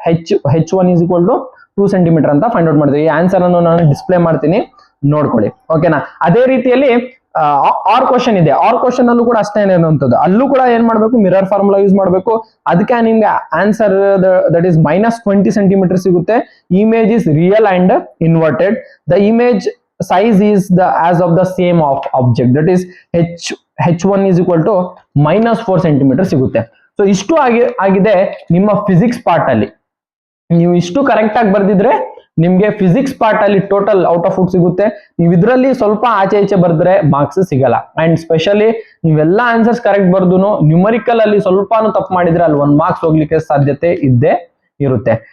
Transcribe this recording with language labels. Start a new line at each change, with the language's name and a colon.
English: H1 is equal to 2
Kannada: centimetre ಅಂತ find out ಮಾಡ್ತೀವಿ. ಈ ಆನ್ಸರ್ ಅನ್ನು ನಾನು ಡಿಸ್ಪ್ಲೇ ಮಾಡ್ತೀನಿ, ನೋಡ್ಕೊಳ್ಳಿ. ಓಕೆನಾ? ಅದೇ ರೀತಿಯಲ್ಲಿ ಆರ್ ಕ್ವಶನ್ ಇದೆ. ಆರ್ ಕ್ವಶನ್ ಅಲ್ಲೂ ಕೂಡ ಅಷ್ಟೇ ಇರುವಂತದ್ದು. ಅಲ್ಲೂ ಕೂಡ ಏನ್ ಮಾಡ್ಬೇಕು, ಮಿರರ್ ಫಾರ್ಮುಲಾ ಯೂಸ್ ಮಾಡಬೇಕು. ಅದಕ್ಕೆ ನಿಮ್ಗೆ ಆನ್ಸರ್ ದಟ್ ಈಸ್ -20 ಸೆಂಟಿಮೀಟರ್ ಸಿಗುತ್ತೆ.
English: Image is real and inverted. The image size is the as of the same of object, that is H1 is equal to -4 centimetre ಸಿಗುತ್ತೆ.
Kannada: ಸೊ ಇಷ್ಟು ಆಗಿದೆ ನಿಮ್ಮ physics part ಅಲ್ಲಿ. ನೀವು ಇಷ್ಟು ಕರೆಕ್ಟ್ ಆಗಿ ಬರ್ದಿದ್ರೆ ನಿಮ್ಗೆ ಫಿಸಿಕ್ಸ್ ಪಾರ್ಟ್ ಅಲ್ಲಿ ಟೋಟಲ್ ಔಟ್ ಆಫ್ ಫುಟ್ ಸಿಗುತ್ತೆ. ನೀವು ಇದರಲ್ಲಿ ಸ್ವಲ್ಪ ಆಚೆ ಈಚೆ ಬರ್ದ್ರೆ ಮಾರ್ಕ್ಸ್ ಸಿಗಲ್ಲ. ಅಂಡ್ ಸ್ಪೆಷಲಿ ನೀವೆಲ್ಲ ಆನ್ಸರ್ಸ್ ಕರೆಕ್ಟ್ ಬರ್ದುನು ನ್ಯೂಮರಿಕಲ್ ಅಲ್ಲಿ ಸ್ವಲ್ಪನೂ ತಪ್ಪು ಮಾಡಿದ್ರೆ ಅಲ್ಲಿ 1 ಮಾರ್ಕ್ಸ್ ಹೋಗ್ಲಿಕ್ಕೆ ಸಾಧ್ಯತೆ ಇದ್ದೇ ಇರುತ್ತೆ.